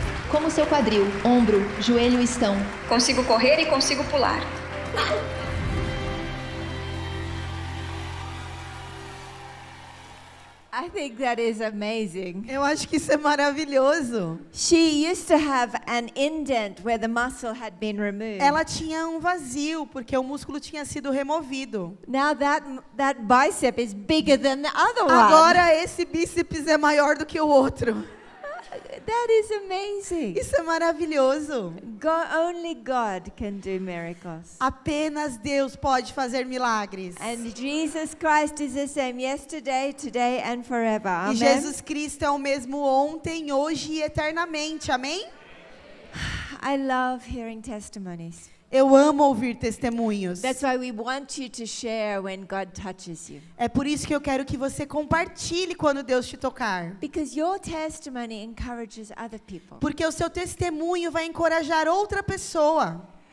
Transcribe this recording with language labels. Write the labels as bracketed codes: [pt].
[pt] Como seu quadril, ombro, joelho estão. Consigo correr e consigo pular. [en] I think that is amazing. [pt] Eu acho que isso é maravilhoso. [en] She used to have an indent where the muscle had been removed. [pt] Ela tinha um vazio, porque o músculo tinha sido removido. [en] Now that bicep is bigger than the other one. [pt] Agora esse bíceps é maior do que o outro. [en] That is amazing. [pt] Isso é maravilhoso. [en] Only God can do miracles. [pt] Apenas Deus pode fazer milagres. [en] And Jesus Christ is the same yesterday, today and forever. [pt] E [en] Amen. [pt] Jesus Cristo é o mesmo ontem, hoje e eternamente. Amém? [en] I love hearing testimonies. [pt] Eu amo ouvir testemunhos. [en] That's why we want you to share when God touches you. [pt] É por isso que eu quero que você compartilhe quando Deus te tocar. [en] Because your testimony encourages other people. [pt] Porque o seu testemunho vai encorajar outra pessoa.